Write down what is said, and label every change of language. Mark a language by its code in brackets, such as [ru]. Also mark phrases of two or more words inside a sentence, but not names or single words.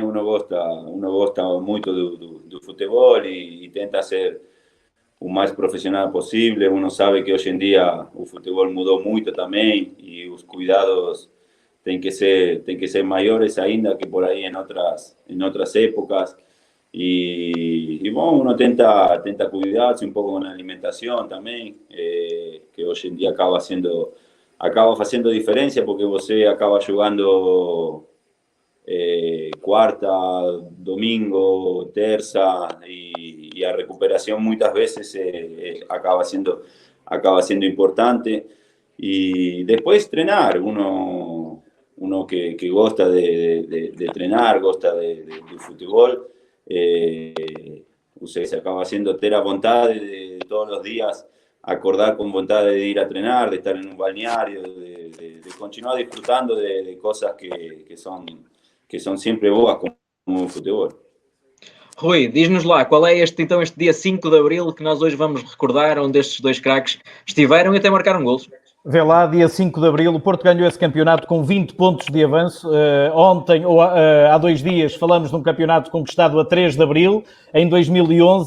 [pt] Uno gosta muito do futebol e tenta ser o mais profissional possível. Uno sabe que hoje em dia o futebol mudou muito também e os cuidados têm que ser maiores ainda que por aí em outras épocas. [es] Y bueno, uno tenta cuidarse un poco con la alimentación también, que hoy en día acaba haciendo diferencia porque você acaba jugando cuarta, domingo, terza y a recuperación muchas veces acaba siendo importante. Y después entrenar, uno que gosta de entrenar, gosta del fútbol, se acaba haciendo [pt] ter a vontade [es] de todos los días acordar con vontade de ir a entrenar, de estar en un balneario, de continuar disfrutando de cosas que son siempre boas [pt] como o futebol. Rui, diz-nos lá, qual é este dia 5 de Abril que nós hoje vamos recordar, onde estes dois craques estiveram e até marcaram golos? Vê lá, dia 5 de Abril, o Porto ganhou esse campeonato com 20 pontos de avanço. Ontem, ou há 2 dias, falamos de um campeonato conquistado a 3 de Abril, em 2011.